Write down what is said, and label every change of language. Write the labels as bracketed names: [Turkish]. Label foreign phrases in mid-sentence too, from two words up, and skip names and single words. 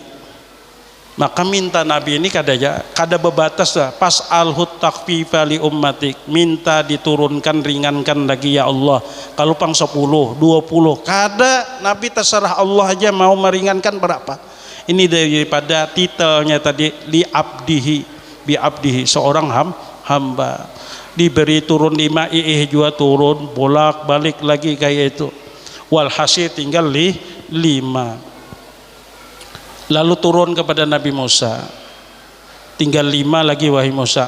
[Banjar] Maka minta Nabi ini kada berbatas lah. [Arabic] فاسأله التخفيف لأمتك, [Banjar] minta diturunkan, ringankan lagi ya Allah. Kalau pang 10, 20, kada, Nabi terserah Allah aja mau meringankan berapa. Ini daripada titelnya tadi, [Arabic] لعبده بعبده, [Banjar] seorang hamba. Diberi turun 5, juga turun, bolak-balik lagi kayak itu. Walhasil tinggal 5. Lalu turun kepada Nabi Musa, tinggal 5 lagi wahai Musa.